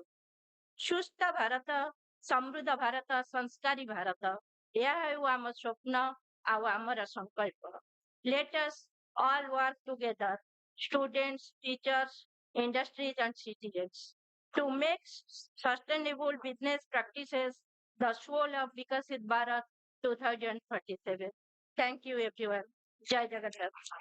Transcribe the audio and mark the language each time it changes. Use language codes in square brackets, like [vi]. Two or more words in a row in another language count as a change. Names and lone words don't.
[or] ସୁସ୍ଥ ଭାରତ, ସମୃଦ୍ଧ ଭାରତ, ସଂସ୍କାରୀ ଭାରତ ଏହା ହେଉ ଆମ ସ୍ୱପ୍ନ ଆଉ ଆମର ସଂକଳ୍ପ। [en] Let us all work together, students, teachers, industries, and citizens, to make sustainable business practices the soul of Viksit Bharat 2047. Thank you, everyone. Jai Jagannath.